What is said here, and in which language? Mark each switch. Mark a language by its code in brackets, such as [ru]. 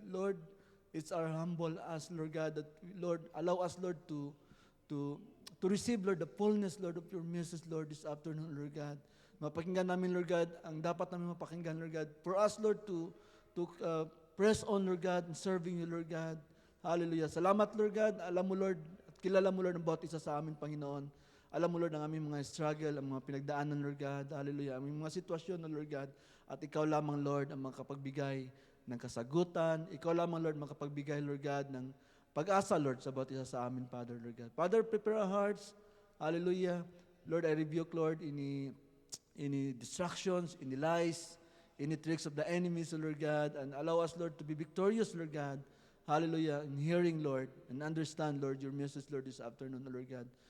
[en] Lord, it's our humble ask, Lord God, that, Lord, allow us, Lord, to receive, Lord, the fullness, Lord, of your message, Lord, this afternoon, Lord God. [tl] Mapakinggan namin, Lord God, ang dapat namin mapakinggan, Lord God. [en] For us, Lord, to press on, Lord God, [tl] in serving you, Lord God. Hallelujah. Salamat, Lord God. Alam mo, Lord, at kilala mo, Lord, ang bawat isa sa amin, Panginoon. Alam mo, Lord, ang aming mga struggle, ang mga pinagdaanan, Lord God. Hallelujah. Ang aming mga sitwasyon, Lord God. At ikaw lamang, Lord, ang makapagbigay ng kasagutan. Ikaw lamang, Lord, makapagbigay, Lord God, ng pag-asa, Lord, sa bawat isa sa amin, Father, Lord God. [en] Father, prepare our hearts. Hallelujah. Lord, I rebuke, Lord, any distractions, any lies, any tricks of the enemies, Lord God, and allow us, Lord, to be victorious, Lord God. Hallelujah. In hearing, Lord, and understand, Lord, your message, Lord, this afternoon, Lord God.